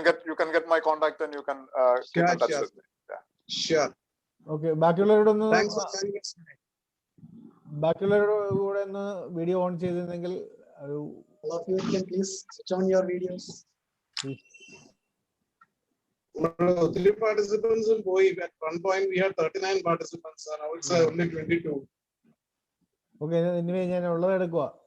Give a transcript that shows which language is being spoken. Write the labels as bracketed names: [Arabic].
[English] You can get my contact and you can keep in touch with me. Yeah. Sure. [Malayalam] Okay, ബാക്കിയുള്ളവരോടൊന്ന് [English] Thanks for joining us today. [Malayalam] ബാക്കിയുള്ളവരോട് കൂടെ ഒന്ന് video on ചെയ്തിരുന്നെങ്കിൽ ഒരു [English] All of you can please switch on your videos. Three participants in Boy. At one point we had 39 participants. Now it's only 22. [Malayalam] Okay ഇനി ഞാൻ ഉള്ളത് എടുക്കുക.